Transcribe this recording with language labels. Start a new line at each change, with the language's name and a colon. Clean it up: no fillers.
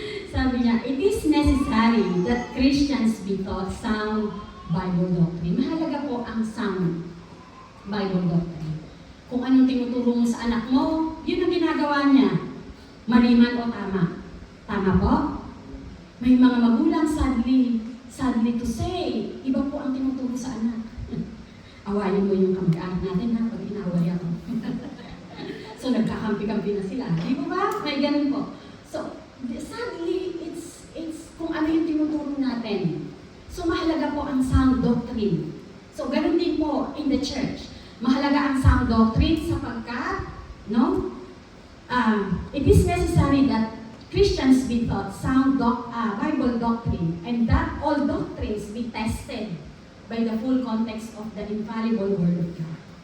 Filipino: Sabi niya,
English: it is necessary that Christians be taught sound Bible doctrine.
Filipino: Mahalaga po ang sound Bible doctrine. Kung anong tinuturo mo sa anak mo, yun ang ginagawa niya. Mali man o tama. Tama po? May mga magulang,
English: sadly to say,
Filipino: iba po ang tinuturo sa anak. Awayin mo yung kamag-anak natin ha, pag inaway ako. So, nagkakampi-kampi na sila. Di ba ba? May ganun po.
English: So, sadly, it's
Filipino: kung ano yung tinuturo natin. So, mahalaga po ang sound doctrine. So, ganun din po
English: in the church.
Filipino: Mahalaga ang sound doctrine sapagkat, no?
English: It is necessary that Christians be taught sound Bible doctrine and that all doctrines be tested by the full context of the infallible Word of God.